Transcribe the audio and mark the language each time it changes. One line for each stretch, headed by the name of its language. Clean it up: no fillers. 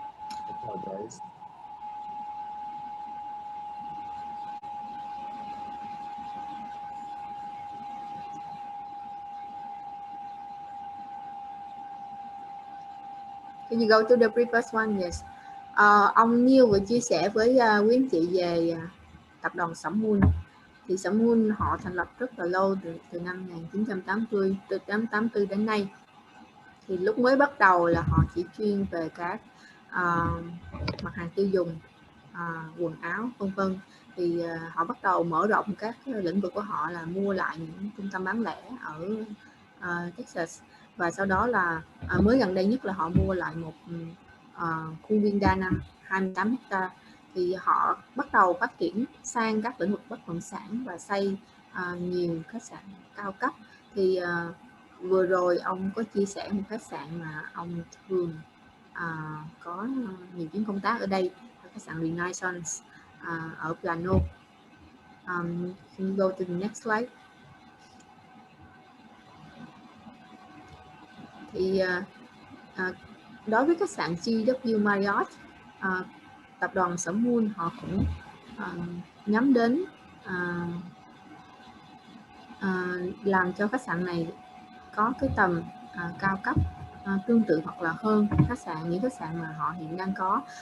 English: I apologize. Can you go to the previous one? Yes.
Vietnamese: Ông Neal vừa chia sẻ với quý anh chị về tập đoàn Sẩm Mun. Thì Sẩm Mun họ thành lập rất là lâu, từ năm 1980, từ 1984 đến nay. Thì lúc mới bắt đầu là họ chỉ chuyên về các mặt hàng tiêu dùng, quần áo vân vân. Thì họ bắt đầu mở rộng các lĩnh vực của họ là mua lại những trung tâm bán lẻ ở Texas, và sau đó là mới gần đây nhất là họ mua lại một khu viên đa năng 28 ha. Thì họ bắt đầu phát triển sang các lĩnh vực bất động sản và xây nhiều khách sạn cao cấp. Thì vừa rồi ông có chia sẻ một khách sạn mà ông thường có nhiều chuyến công tác ở đây, khách sạn Renaissance ở Plano.
English: Can you go to the next slide?
Vietnamese: Thì đối với khách sạn JW Marriott, tập đoàn Sẩm Mun họ cũng nhắm đến làm cho khách sạn này có cái tầm cao cấp tương tự hoặc là hơn những khách sạn mà họ hiện đang có.